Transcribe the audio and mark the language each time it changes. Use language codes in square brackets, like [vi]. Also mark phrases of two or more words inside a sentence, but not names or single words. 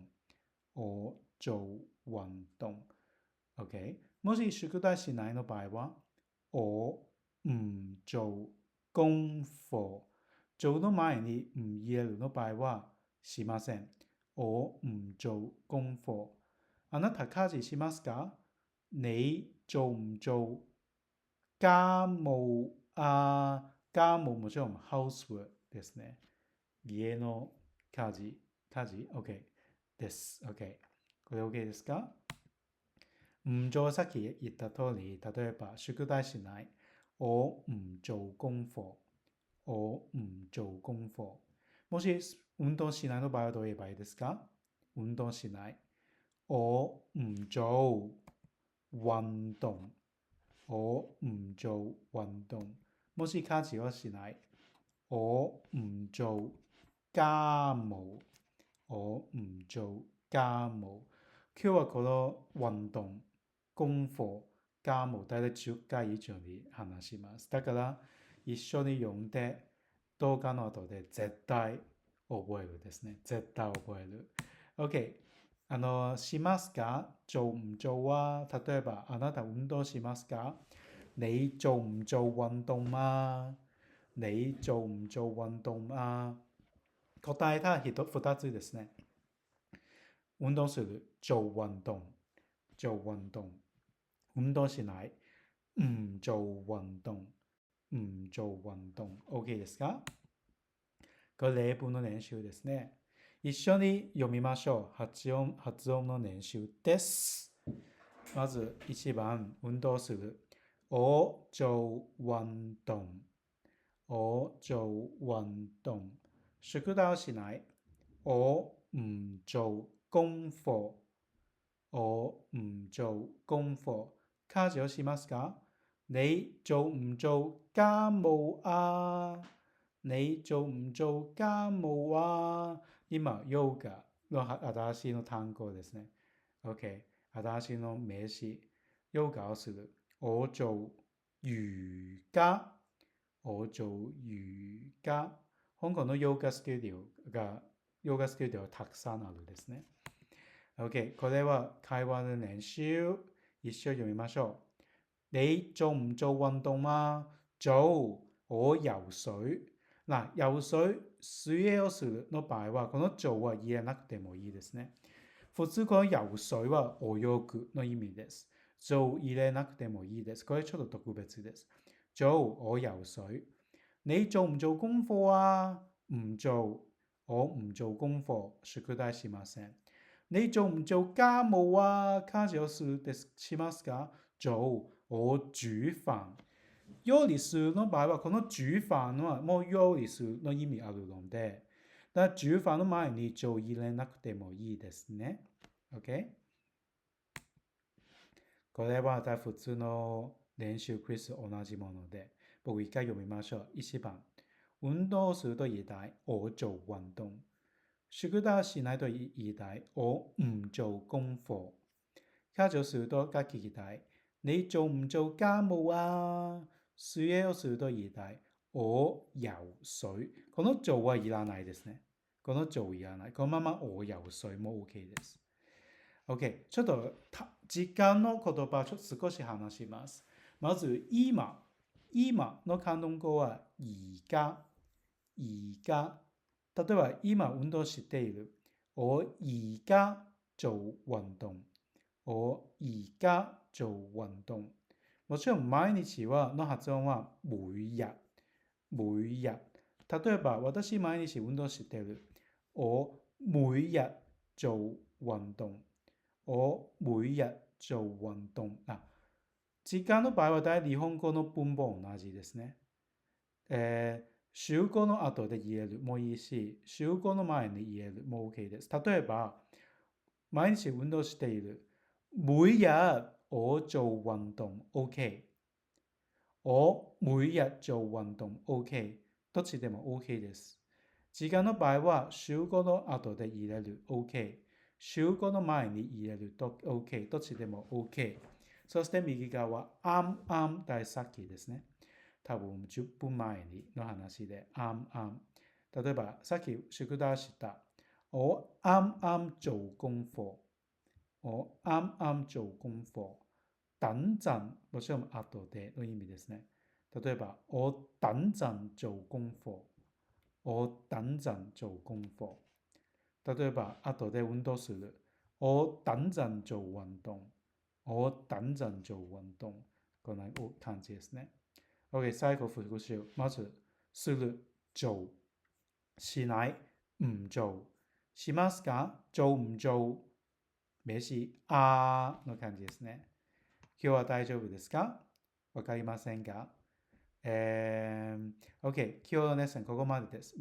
[ja] を做、運動。OK。もし宿題しないの場合は、を [yue] 做功課。 [ja] 做の前に入れるの場合は、しません。 [yue] 我唔做功課。 [ja] あなた家事しますか？ [yue] 你做唔做家務家務 [ja] もちろん housework ですね。家の家事 OK です。OK。これ OK ですか？ [yue] 唔做 [ja] さっき言った通り、例えば宿題しない。 [yue] 我唔做功課。我唔做功課。 [ja] もし運動しないの場合はどう言えばいいですか？運動しない。 [yue] 我唔做運動。我唔做運動。 [ja] もし家事をしない。 [yue] 我唔做家務。我唔做家務。 [ja] 今日はこの運動、 [yue] 功課、家務、 [ja] 大体10回以上に話します。だから、一緒に読んで、動画の後で絶対覚えるですね。絶対覚える。OK。しますか？ [yue] 做唔做 [ja] は、例えば、あなた運動しますか？ [yue] 你做唔做運動啊？你做唔做運動啊？ [ja] 答えた2つですね。運動する、 [yue] 做運動。做運動。 [ja] 運動しない、 [yue] 唔做運動。唔做運動。 [ja] OK ですか？これ例文の練習ですね。一緒に読みましょう。発音の練習です。まず1番、運動する。 [yue] 我做運動。我做運動。 [ja] 宿題をしない。 [yue] 我唔做功課。我唔做功課。 [ja] 家事をしますか？ [yue] 你做唔做家務啊？你做唔做家務啊？ [ja] 今、ヨガの新しいの単語ですね。OK。新しいの名詞。ヨガをする。 [yue] 我做瑜伽。我做瑜伽。 [ja] 香港のヨガスタジオがたくさんあるですね。OK。これは会話の練習。一緒に読みましょう。 [yue] 你做唔做運動啊？做。我游水。嗱、游水、 [ja] 水泳をするの場合は、この做は入れなくてもいいですね。普通この游水は泳ぐの意味です。做入れなくてもいいです。これちょっと特別です。 [yue] 做、我游水。你做唔做功課啊？唔做。我唔做功課。 [ja] 宿題しません。 [yue] 你做唔做家務啊？ [ja] 家事をしますか？ [yue] 做。我煮飯。 [ja] 料理するの場合は、この煮飯はもう料理するの意味あるので、だ煮飯の前に做入れなくてもいいですね。OK？これは普通の練習クイズ同じもので、僕一回読みましょう。1番。運動すると言いたい。 [yue] 我做運動。 [ja] 宿題しないと言いたい。 [yue] 我唔做功課。 [ja] 家事をすると聞きたい。 [yue] 你做唔做家務啊？ [ja] 水泳をすると言いたい。 [yue] 我游水。 [ja] この做はいらないですね。この做いらない。このまま我游水も OK です。OK。ちょっと時間の言葉ちょっと少し話します。まず、今。今の関東語は、而家。 [yue] 而家。 [ja] 例えば、今運動している。 [yue] 我而家做運動。我而家做運動。 [ja] もちろん、毎日の発音は每日。 [yue] 每日。 [ja] 例えば、私毎日運動している。 [yue] 我每日做運動。我每日做運動。 [ja] 時間の場合は大体日本語の文法同じですね。週語の後で言えるもいいし、週語の前に言えるも OK です。例えば、毎日運動している。 [yue] 每日我做運動 OK。我每日做運動 OK。 [ja] どっちでも OK です。時間の場合は、週語の後で入れる OK。週語の前に入れると OK。どっちでも OK。そして右側、大さっきですね。多分10分前の話で、例えば、さっき宿題した。 [yue] 我啱啱做功課。我啱啱做功課。等陣、 [ja] もちろん後での意味ですね。例えば、 [yue] 我等陣做功課。我等陣做功課。 [ja] 例えば、後で運動する。 [yue] 我等陣做運動。我等陣做運動。 [ja] こんな感じですね。OK、最後復習。まず、する、做。しない、 [yue] 唔做。 [ja] しますか、 [yue] 做唔做。 [ja] 名詞、の感じですね。今日は大丈夫ですか、わかりませんか、OK、今日のレッスンここまでです。